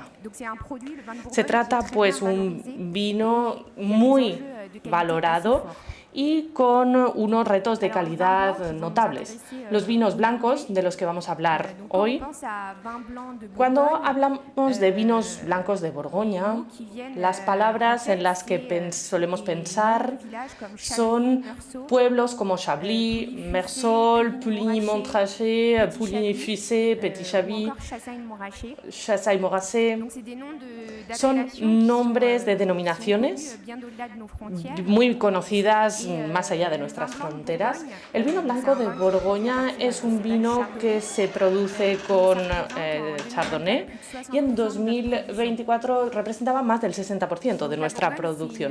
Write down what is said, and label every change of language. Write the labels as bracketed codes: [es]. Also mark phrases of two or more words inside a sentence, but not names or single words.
[es] Se trata, pues, un vino muy valorado y con unos retos de calidad notables. Los vinos blancos, de los que vamos a hablar hoy, cuando hablamos de vinos blancos de Borgoña, las palabras en las que solemos pensar son pueblos como Chablis, Mersol, Puligny-Montrachet, Puligny-Fuissé, Petit-Chablis, Chassagne-Morassé. Son nombres de denominaciones muy conocidas más allá de nuestras fronteras. El vino blanco de Borgoña es un vino que se produce con Chardonnay y en 2024 representaba más del 60% de nuestra producción.